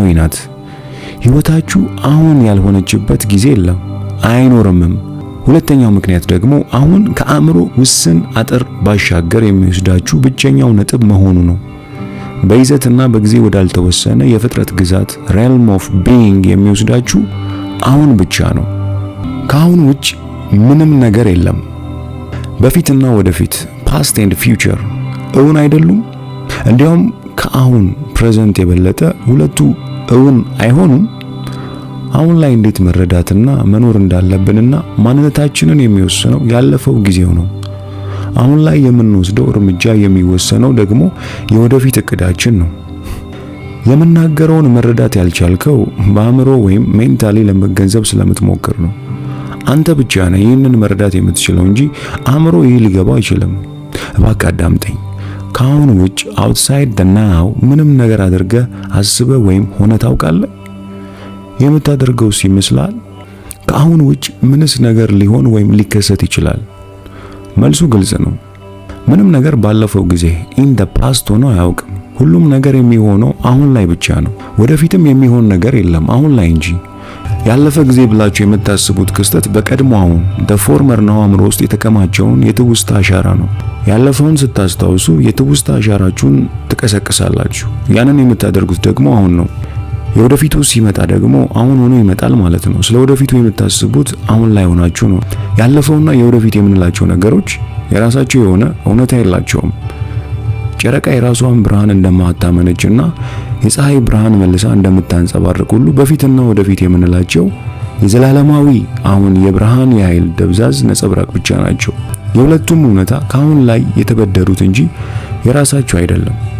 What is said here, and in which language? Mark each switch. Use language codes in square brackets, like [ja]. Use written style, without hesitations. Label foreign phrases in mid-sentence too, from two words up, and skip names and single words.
[am] ናት። ህይወታችሁ አሁን ያልሆነችበት ጊዜ የለም፣ አይኖርምም። ሁለተኛው ምክንያት ደግሞ አሁን ከአእምሮ ውስን አጥር ባሻገር የሚወስዳችሁ ብቸኛው ነጥብ መሆኑ ነው። በይዘትና በጊዜ ወዳልተወሰነ የፍጥረት ግዛት [en] realm of being [am] የሚወስዳችሁ አሁን ብቻ ነው። ከአሁን ውጭ ምንም ነገር የለም። በፊትና ወደፊት [en] past and future [am] እውን አይደሉም። እንዲያውም ከአሁን present የበለጠ ሁለቱ እውን አይሆኑም። አሁን ላይ እንዴት መረዳትና መኖር እንዳለብንና ማንነታችንን የሚወስነው ያለፈው ጊዜው ነው። አሁን ላይ የምንወስደው እርምጃ የሚወሰነው ደግሞ የወደፊት እቅዳችን ነው። የምናገረውን መረዳት ያልቻልከው በአእምሮ ወይም ሜንታሊ ለመገንዘብ ስለምትሞክር ነው። አንተ ብቻ ነህ ይህንን መረዳት የምትችለው እንጂ አእምሮ ይህ ሊገባው አይችልም። እባክህ አዳምጠኝ። ከአሁን ውጭ [en] outside the now [am] ምንም ነገር አድርገህ አስበህ ወይም ሆነ ታውቃለህ? የምታደርገውስ ይመስላል? ከአሁን ውጭ ምንስ ነገር ሊሆን ወይም ሊከሰት ይችላል? መልሱ ግልጽ ነው። ምንም ነገር ባለፈው ጊዜ [en] in the past [am] ሆኖ አያውቅም። ሁሉም ነገር የሚሆነው አሁን ላይ ብቻ ነው። ወደፊትም የሚሆን ነገር የለም አሁን ላይ እንጂ። ያለፈ ጊዜ ብላችሁ የምታስቡት ክስተት በቀድሞ አሁን [en] the former [am] ነው አእምሮ ውስጥ የተከማቸውን የትውስታ አሻራ ነው። ያለፈውን ስታስታውሱ የትውስታ አሻራችሁን ትቀሰቅሳላችሁ። ያንን የምታደርጉት ደግሞ አሁን ነው። የወደፊቱ ሲመጣ ደግሞ አሁን ሆኖ ይመጣል ማለት ነው። ስለ ወደፊቱ የምታስቡት አሁን ላይ ሆናችሁ ነው። ያለፈውና የወደፊት የምንላቸው ነገሮች የራሳቸው የሆነ እውነታ የላቸውም። ጨረቃ የራሷን ብርሃን እንደማታመነጭና የፀሐይ ብርሃን መልሳ እንደምታንጸባርቅ ሁሉ በፊትና ወደፊት የምንላቸው የዘላለማዊ አሁን የብርሃን የኃይል ደብዛዝ ነጸብራቅ ብቻ ናቸው። የሁለቱም እውነታ ከአሁን ላይ የተበደሩት እንጂ የራሳቸው አይደለም።